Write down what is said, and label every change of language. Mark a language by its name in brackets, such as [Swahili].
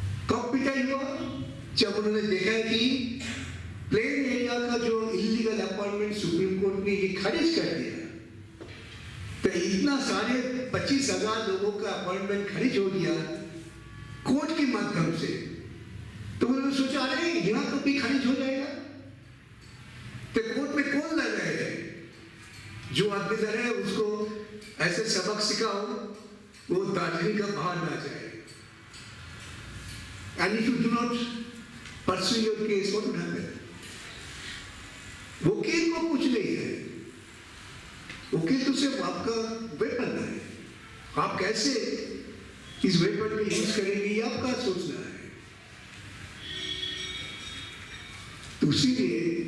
[Hindi] कब पिटाई हुआ? जब उन्होंने देखा कि प्लेन एरिया का जो इलीगल अपॉइंटमेंट सुप्रीम कोर्ट ने ये खारिज कर दिया, तो इतना सारे 25,000 लोगों का अपॉइंटमेंट खारिज हो गया कोर्ट के माध्यम से। तो उन्होंने सोचा अरे यहाँ तो भी खारिज हो जाएगा, तो कोर्ट में कौन लड़ रहे हैं? जो आदमी लड़ रहे हैं उसको ऐसे सबक सिखाओ वो दार्जिलिंग का बाहर ना जाए। [English] And if you do not pursue your case, what will happen? [Hindi] वकील को कुछ नहीं है, वकील तो सिर्फ आपका वेपन है। आप कैसे इस वेपन को यूज करेंगे ये आपका सोचना है। तो इसीलिए